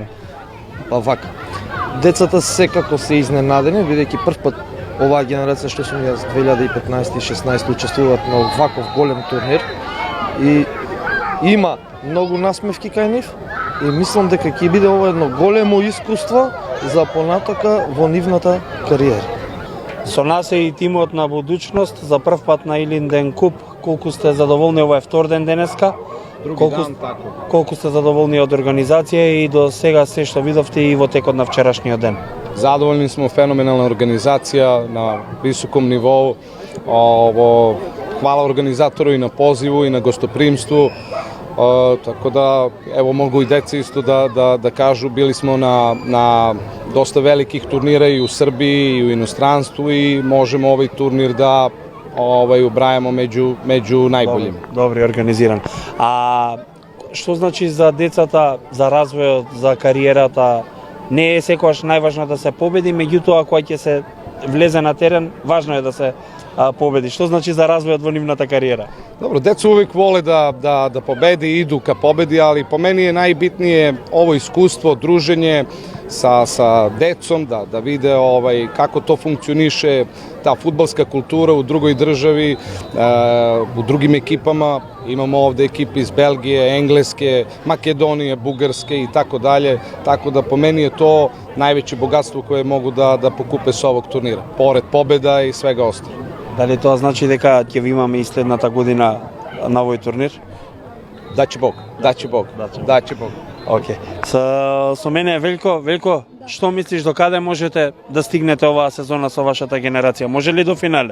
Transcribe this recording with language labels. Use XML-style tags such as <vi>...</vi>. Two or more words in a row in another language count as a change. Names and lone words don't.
<mk>Па вака, децата секако се изненадени, бидејќи прв пат оваа генерација што сум јас 2015 и 16 учествуваат на ваков голем турнир и има многу насмевки кај нив, и мислам дека ќе биде ова едно големо искуство за понатака во нивната кариера. Со нас е и тимот на Будучност за прв пат на Илинден Куп. Колку сте задоволни, ова е втор ден денеска? Колку сте задоволни од организација и до сега се што видовте и во текот на вчерашниот ден?</mk> <sr>Zadovoljni smo, fenomenalna organizacija na visokom nivou. Hvala organizatoru i na pozivu i na gostoprimstvu. Tako da, evo, mogu i deca isto da kažu, bili smo na dosta velikih turnira i u Srbiji i u inostranstvu i možemo ovaj turnir da ubrajamo među najboljim.</sr> <mk>Добре организиран. А што значи за децата, за развојот, за кариерата? Не е секогаш најважно да се победи, меѓутоа кога ќе се влезе на терен, важно е да се победи. Што значи за развојот во нивната кариера?</mk> <sr>Dobro, deca uvek vole da pobede i idu ka pobedi, ali po meni je najbitnije ovo iskustvo, druženje sa decom, da vide kako to funkcioniše, ta fudbalska kultura u drugoj državi, u drugim ekipama. Imamo ovde ekipe iz Belgije, Engleske, Makedonije, Bugarske i tako dalje. Tako da po meni je to najveće bogatstvo koje mogu da pokupe sa ovog turnira, pored pobeda i svega ostalo.</sr> <mk>Дали тоа значи дека ќе ви имаме и следната година на овој турнир?</mk> <sr>Daće Bog.</sr> <mk>Океј. Со мене е Велко. Велко, што мислиш до каде можете да стигнете оваа сезона со вашата генерација? Може ли до финале?</mk>